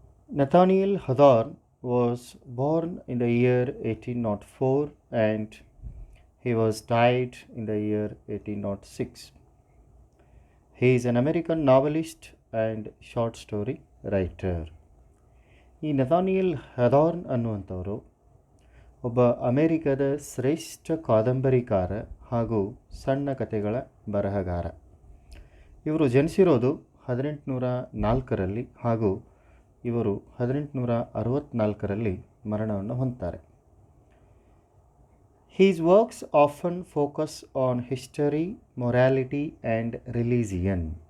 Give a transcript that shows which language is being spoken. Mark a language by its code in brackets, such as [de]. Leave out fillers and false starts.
[en] Nathaniel Hawthorne was born in the year 1804 and he was died in the year 1806. He is an American novelist and short story writer. [kn] ಈ ನಥಾನಿಯಲ್ ಹದಾರ್ನ್ ಅನ್ನುವಂಥವರು ಒಬ್ಬ ಅಮೆರಿಕದ ಶ್ರೇಷ್ಠ ಕಾದಂಬರಿಕಾರ ಹಾಗೂ ಸಣ್ಣ ಕಥೆಗಳ ಬರಹಗಾರ. ಇವರು ಜನಿಸಿರೋದು 1804ರಲ್ಲಿ ಹಾಗೂ ಇವರು 1864ರಲ್ಲಿ ಮರಣವನ್ನು ಹೊಂದ್ತಾರೆ. [en] His works often focus on history, morality and religion.